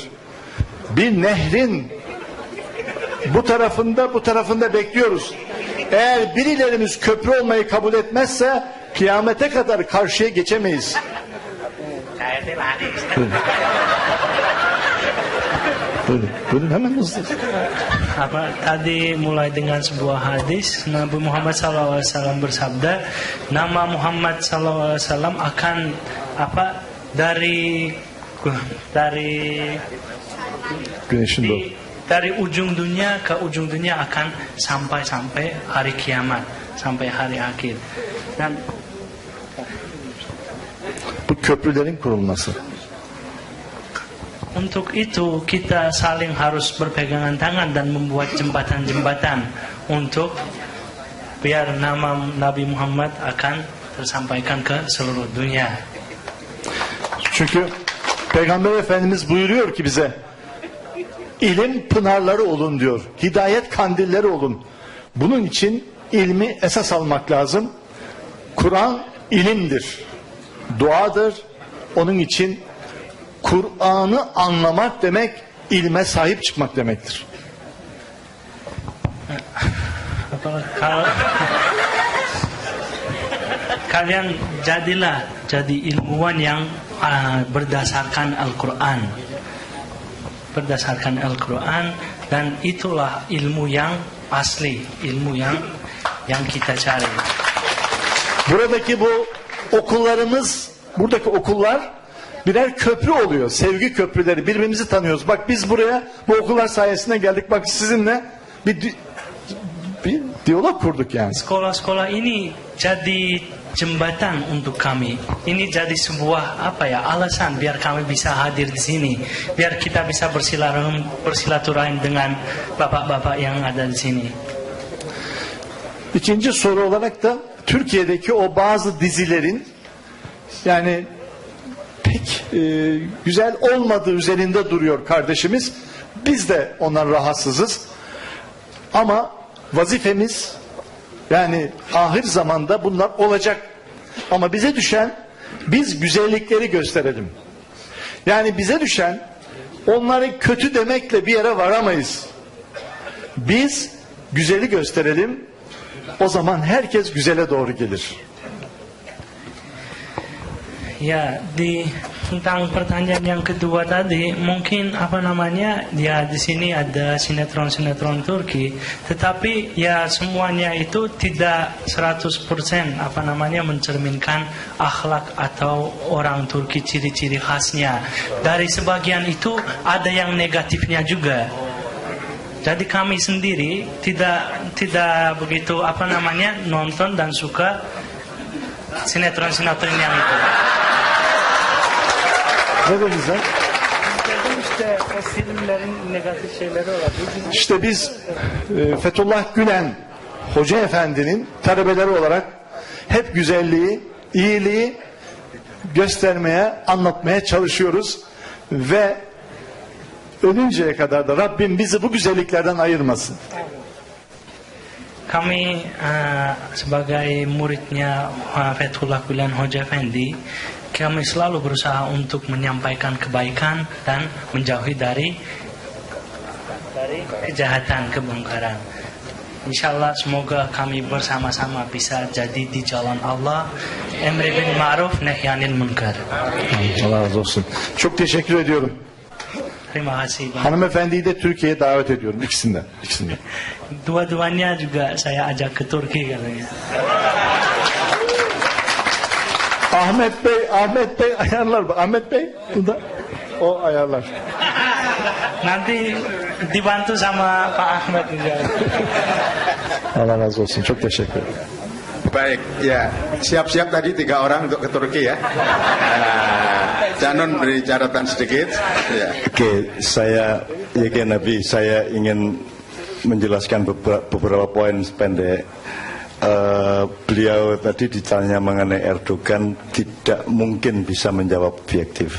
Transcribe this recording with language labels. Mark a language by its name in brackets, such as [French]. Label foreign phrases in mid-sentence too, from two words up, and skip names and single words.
[Turkish] Bir nehrin bu tarafında bekliyoruz. Eğer birilerimiz köprü olmayı kabul etmezse kıyamete kadar karşıya geçemeyiz. Buyurun hemen hızlı. [Indonesian] Tadi mulai dengan sebuah hadis, Nabi Muhammad SAW bersabda, nama Muhammad SAW akan dari [Turkish] Güneşin doğu. [Indonesian] Dari ujung dunia ke ujung dunia akan sampai hari kiamat, sampai hari akhir. Dan [Turkish] bu köprülerin kurulması. [Indonesian] Untuk itu kita saling harus berpegangan tangan dan membuat jembatan-jembatan untuk biar nama Nabi Muhammad akan tersampaikan ke seluruh dunia. [Turkish] Çünkü Peygamber Efendimiz buyuruyor ki bize ilim pınarları olun diyor. Hidayet kandilleri olun. Bunun için ilmi esas almak lazım. Kur'an ilimdir. Duadır. Onun için Kur'an'ı anlamak demek ilme sahip çıkmak demektir. [Indonesian] Kalian jadi ilmuwan yang berdasarkan Al-Quran. Berdasarkan Al-Quran, dan itulah ilmu yang asli, ilmu yang kita cari. [Turkish] Buradaki bu okullarımız, buradaki okullar birer köprü oluyor. Sevgi köprüleri. Birbirimizi tanıyoruz. Bak biz buraya bu okullar sayesinde geldik. Bak sizinle bir diyalog kurduk yani. [Indonesian] Sekolah-sekolah ini jadi jembatan untuk kami. Ini jadi sebuah alasan biar kami bisa hadir di sini, biar kita bisa bersilaturahim dengan bapak-bapak yang ada di sini. [Turkish] İkinci soru olarak da Türkiye'deki o bazı dizilerin yani pek güzel olmadığı üzerinde duruyor kardeşimiz. Biz de ondan rahatsızız. Ama vazifemiz yani ahir zamanda bunlar olacak. Ama bize düşen biz güzellikleri gösterelim. Yani bize düşen onları kötü demekle bir yere varamayız. Biz güzeli gösterelim. O zaman herkes güzele doğru gelir. [Indonesian] Ya, tentang pertanyaan yang kedua tadi, mungkin ya di sini ada sinetron-sinetron Turki, tetapi ya semuanya itu tidak 100% mencerminkan akhlak atau orang Turki, ciri-ciri khasnya. Dari sebagian itu ada yang negatifnya juga. Jadi kami sendiri tidak begitu nonton dan suka sinetron-sinetron yang itu. [Turkish] Ne dedin sen? İşte o filmlerin negatif şeyleri olabilir. İşte biz Fethullah Gülen Hoca Efendi'nin talebeleri olarak hep güzelliği, iyiliği göstermeye, anlatmaya çalışıyoruz ve ölünceye kadar da Rabbim bizi bu güzelliklerden ayırmasın. [Indonesian] Kami sebagai muridnya Fethullah Gülen Hoja Efendi, kami selalu berusaha untuk menyampaikan kebaikan dan menjauhi dari kejahatan, kebongkaran. Insyaallah semoga kami bersama-sama bisa jadi di jalan Allah, [Arabic] أمر بالمعروف نهي عن المنكر. [Turkish] Allah razı olsun. Çok teşekkür ediyorum. [Indonesian] Terima kasih. [Turkish] Hanımefendiyi de Türkiye'ye davet ediyorum ikisinden. [Indonesian] Dua-duanya juga saya ajak ke Turki katanya. [Turkish] Ahmet Bey ayarlar. Ahmet Bey bunda o ayarlar. [Indonesian] Nanti dibantu sama Pak Ahmed. Allah razı olsun. Çok teşekkür ederim. Baik, ya siap-siap tadi 3 orang untuk ke Turki ya. Canon beri catatan sedikit. Ya. Oke, saya Nabi, saya ingin menjelaskan beberapa poin pendek. Beliau tadi ditanya mengenai Erdogan tidak mungkin bisa menjawab objektif.